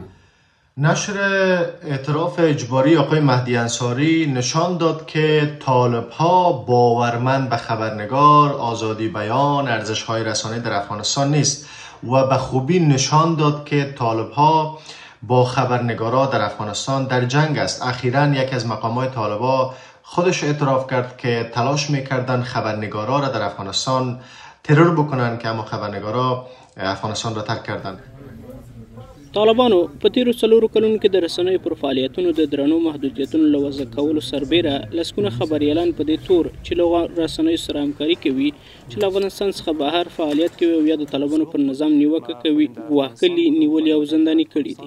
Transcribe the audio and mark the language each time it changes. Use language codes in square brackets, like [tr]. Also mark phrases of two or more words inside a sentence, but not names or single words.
[fa] نشر اعتراف اجباری آقای مهدی انصاری نشان داد که طالب‌ها باورمند به خبرنگار، آزادی بیان، ارزش‌های رسانه‌ای در افغانستان نیست و به خوبی نشان داد که طالب‌ها با خبرنگارا در افغانستان در جنگ است. اخیراً یک از مقامات طالب‌ها خودش اعتراف کرد که تلاش می‌کردند خبرنگارا را در افغانستان ترور بکنند که اما خبرنگارا افغانستان را ترک کردند. [ps] طالبانو په تیرو 4 کلونو کې د رسنیو پر فعالیتونو د درنو محدودیتونو له وضع کولو سربیره لسګونه خبریالان په دې تور چې له رسنیو سره همکاري کوي چې له افغانستان څخه بهر فعالیت کوي او یا د طالبانو پر نظام نیوکه کوي ګواښ کړي، نیولي او زنداني کړي دي.